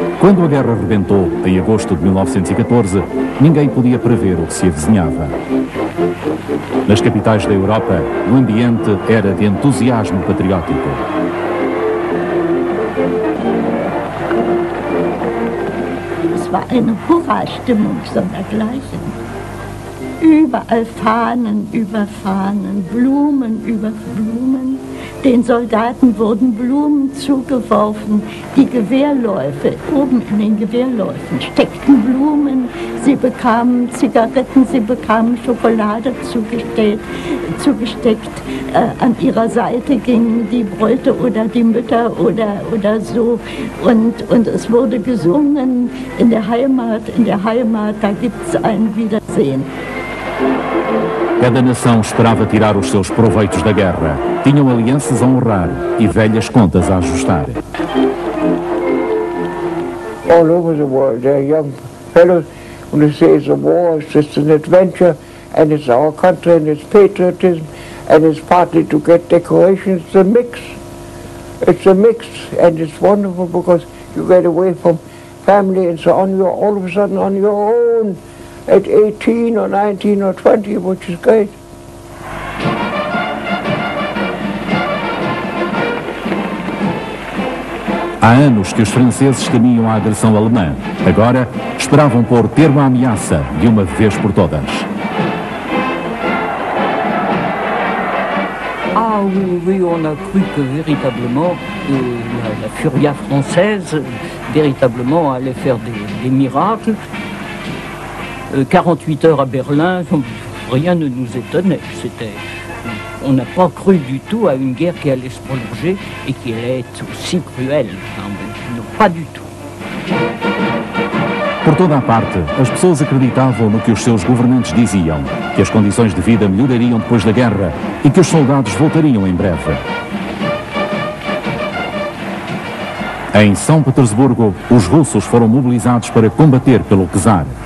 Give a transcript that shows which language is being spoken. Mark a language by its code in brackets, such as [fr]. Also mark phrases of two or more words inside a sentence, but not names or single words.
[pt] Quando a guerra rebentou, em agosto de 1914, ninguém podia prever o que se avizinhava. Nas capitais da Europa, o ambiente era de entusiasmo patriótico. [de] Es war eine Hurra-Stimmung sondergleichen. Überall Fahnen über Fahnen, Blumen über Blumen. Den Soldaten wurden Blumen zugeworfen. Die Gewehrläufe, oben in den Gewehrläufen steckten Blumen. Sie bekamen Zigaretten, sie bekamen Schokolade zugesteckt. An ihrer Seite gingen die Bräute oder die Mütter oder so. Und es wurde gesungen in der Heimat, da gibt's ein Wiedersehen. [pt] Cada nação esperava tirar os seus proveitos da guerra. Tinham alianças a honrar e velhas contas a ajustar. [en] All over the world, there are young fellows who say the war is just an adventure, and it's our country, and it's patriotism, and it's partly to get decorations. It's a mix. It's a mix, and it's wonderful because you get away from family and so on. You're all of a sudden on your own. At 18 or 19 or 20, which is great. [pt] Há anos que os franceses temiam a agressão alemã. Agora, esperavam pôr termo à ameaça de uma vez por todas. [fr] Ah oui, on a cru que véritablement la furia française véritablement allait faire des miracles. 48 heures à Berlin, rien ne nous étonnait. On n'a pas cru du tout à une guerre qui allait se prolonger et qui allait être aussi cruelle. Non, pas du tout. [pt] Por toda a parte, as pessoas acreditavam no que os seus governantes diziam, que as condições de vida melhorariam depois da guerra e que os soldados voltariam em breve. Em São Petersburgo, os russos foram mobilizados para combater pelo czar.